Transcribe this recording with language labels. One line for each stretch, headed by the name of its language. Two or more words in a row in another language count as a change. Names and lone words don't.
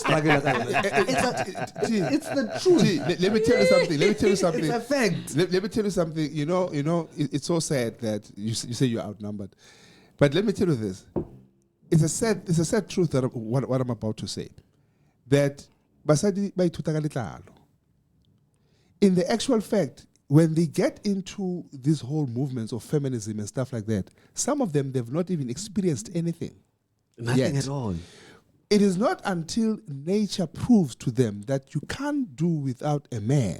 English: it's the truth. Let me tell you something. It's a fact. Let me tell you something. It's so sad that you say you're outnumbered. But let me tell you this. It's a sad truth that what I'm about to say.
Southern Sotho: That basadi ba ithuta ka letlalo.
English: In the actual fact, when they get into these whole movements of feminism and stuff like that, some of them, they've not even experienced anything. Nothing yet. at all. It is not until nature proves to them that you can't do without a man.